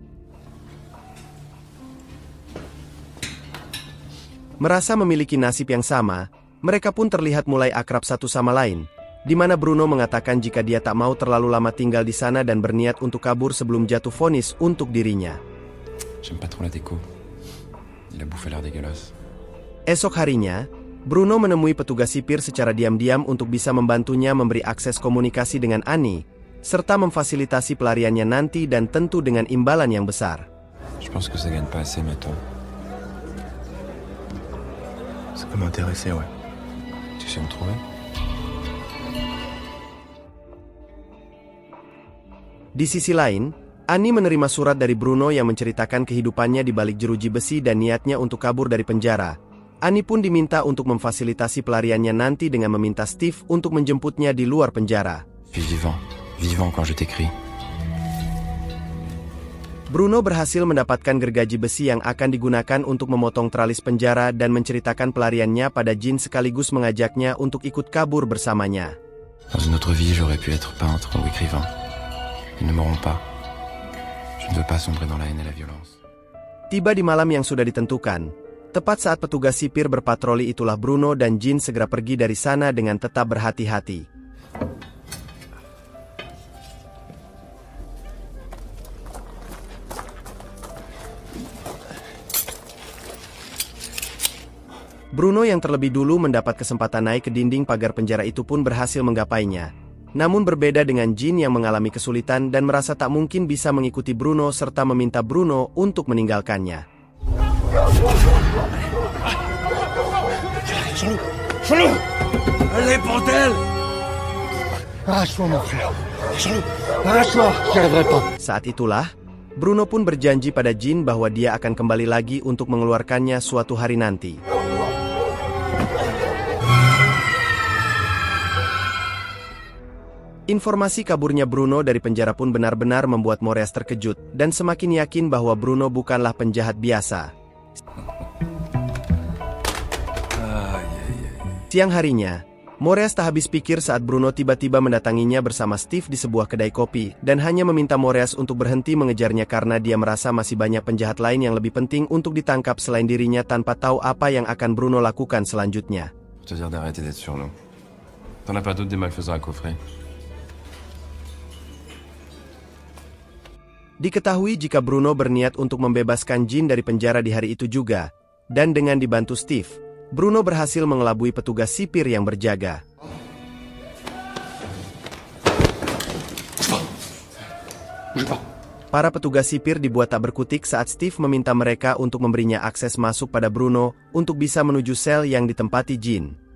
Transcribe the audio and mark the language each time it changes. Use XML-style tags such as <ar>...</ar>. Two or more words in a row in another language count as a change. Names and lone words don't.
<id>Merasa memiliki nasib yang sama, mereka pun terlihat mulai akrab satu sama lain, di mana Bruno mengatakan jika dia tak mau terlalu lama tinggal di sana dan berniat untuk kabur sebelum jatuh vonis untuk dirinya.</id> <fr>J'aime pas trop la déco. Il a bouffé l'air dégueulasse.</fr> <id>Esok harinya, Bruno menemui petugas sipir secara diam-diam untuk bisa membantunya memberi akses komunikasi dengan Annie, serta memfasilitasi pelariannya nanti dan tentu dengan imbalan yang besar.</id> <fr>Je pense que ça gagne pas assez, mais toi. Ça peut m'intéresser, ouais. Tu sais me trouver?</fr> <id>Di sisi lain, Annie menerima surat dari Bruno yang menceritakan kehidupannya di balik jeruji besi dan niatnya untuk kabur dari penjara. Annie pun diminta untuk memfasilitasi pelariannya nanti dengan meminta Steve untuk menjemputnya di luar penjara.</id> <fr>Vivant quand je t'écris.</fr> <id>Bruno berhasil mendapatkan gergaji besi yang akan digunakan untuk memotong tralis penjara dan menceritakan pelariannya pada Jin sekaligus mengajaknya untuk ikut kabur bersamanya.</id> <fr>Dans une autre vie, j'aurais pu être peintre ou écrivain. Ils ne m'auront pas. Je ne veux pas sombrer dans la haine et la violence.</fr> <id>Tiba di malam yang sudah ditentukan. Tepat saat petugas sipir berpatroli itulah Bruno dan Jin segera pergi dari sana dengan tetap berhati-hati. Bruno yang terlebih dulu mendapat kesempatan naik ke dinding pagar penjara itu pun berhasil menggapainya. Namun berbeda dengan Jin yang mengalami kesulitan dan merasa tak mungkin bisa mengikuti Bruno serta meminta Bruno untuk meninggalkannya.</id> <fr>Salut! Allez, bordel! Arrache-moi, mon frère. Salut! Arrache-moi, j'y arriverai pas.</fr> <id>Saat itulah, Bruno pun berjanji pada Jin bahwa dia akan kembali lagi untuk mengeluarkannya suatu hari nanti. Informasi kaburnya Bruno dari penjara pun benar-benar membuat Moreas terkejut dan semakin yakin bahwa Bruno bukanlah penjahat biasa. Siang harinya, Moreas tak habis pikir saat Bruno tiba-tiba mendatanginya bersama Steve di sebuah kedai kopi dan hanya meminta Moreas untuk berhenti mengejarnya karena dia merasa masih banyak penjahat lain yang lebih penting untuk ditangkap selain dirinya tanpa tahu apa yang akan Bruno lakukan selanjutnya.</id> <fr>Je te dire d'arrêter d'être sur nous. T'en as pas d'autres des malfaisants à coffrer?</fr> <id>Diketahui jika Bruno berniat untuk membebaskan Jin dari penjara di hari itu juga, dan dengan dibantu Steve, Bruno berhasil mengelabui petugas sipir yang berjaga. Para petugas sipir dibuat tak berkutik saat Steve meminta mereka untuk memberinya akses masuk pada Bruno untuk bisa menuju sel yang ditempati Jin.</id>